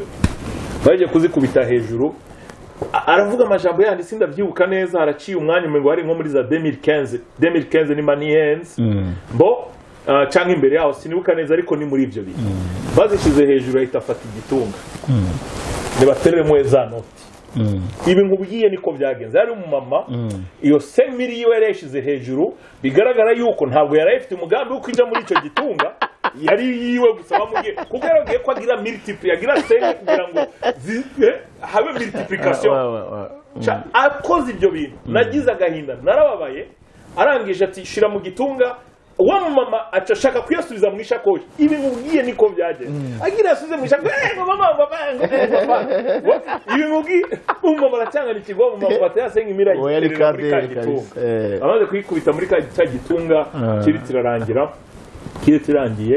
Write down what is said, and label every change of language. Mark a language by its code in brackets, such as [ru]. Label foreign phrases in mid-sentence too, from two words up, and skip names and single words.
[rn] Baje kuzikubita hejuru aravuga amajambo yandi sindavyibuka neza, haraciye umwanya umengo hari nko muri za 2015 ni Maniens canke imbere yaho sinibuka neza, ariko ni muri ivyo bintu bazishize hejuru ahita afata igitunga nibatereremo za noti. Ibi nkubwiye niko byagenze. Hari umumama iyo 5,000 yiwe yareshize hejuru, bigaragara yuko ntabwo yari afite umugambi wo kwinja muri ico gitunga, yari yiwe gusa bamugiye kuko yaragiye ko agira multiply, agira 5 kugira ngo habe multiplication. Akoze ibyo bintu nagize agahinda, narababaye. Arangije ati shira mu gitunga, wa mama acashaka kuyasubiza mu ishakoshi. Ibi nkubwiye niko byagenze, agira asubize mu ishakoshi mama ibi nkubwiye umama aracangana ikigwa, mama batayasenga imirayi muri kagitunga, amaze kwikubita muri kagitunga kiritirangiye.